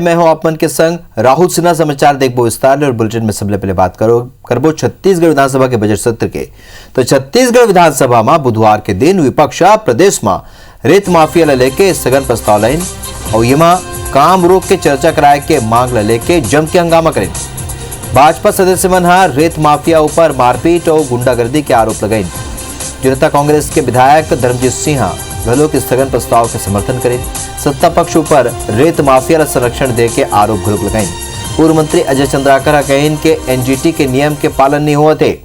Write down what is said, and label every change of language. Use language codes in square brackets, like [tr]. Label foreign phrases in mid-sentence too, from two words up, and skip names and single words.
[hne] मैं हूं आपमन के संग राहुल सिन्हा। समाचार देखबो विस्तार और बुलेटिन में सबले पहले बात करबो छत्तीसगढ़ विधानसभा के बजट सत्र के। तो छत्तीसगढ़ विधानसभा में बुधवार के दिन विपक्ष प्रदेश में रेत माफिया ला लेके स्थगन प्रस्ताव लाइन और येमा काम रोक के चर्चा कराए के मांग ला लेके जम के हंगामा करें। भाजपा सदस्य मन रेत माफिया ऊपर मारपीट और गुंडागर्दी के आरोप लगाइन। जनता कांग्रेस के विधायक धर्मजीत सिंह घलो के स्थगन प्रस्ताव के समर्थन करें। सत्ता पक्ष ऊपर रेत माफिया संरक्षण दे के आरोप घलोक लगाइन। पूर्व मंत्री अजय चंद्राकर कहेन के एनजीटी के नियम के पालन नहीं हुआ थे।